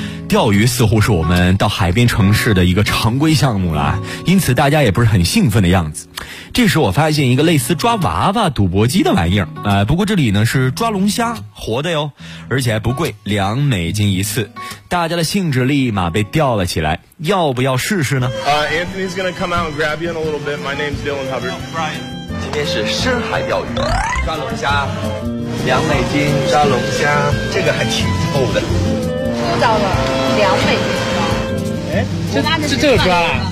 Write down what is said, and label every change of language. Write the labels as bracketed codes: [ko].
[zh] 钓鱼似乎是我们到海边城市的一个常规项目了，因此大家也不是很兴奋的样子。这时我发现一个类似抓娃娃赌博机的玩意儿，不过这里呢是抓龙虾，活的哟，而且还不贵，$2一次。大家的兴致立马被吊了起来，要不要试试呢？ [en] Anthony's gonna come out and grab you in a little bit. My name's Dylan Hubbard. No, Brian. [zh] 今天是深海钓鱼，抓龙虾，$2抓龙虾，这个还挺臭的。不知道了，$2 哎，这是这个抓了？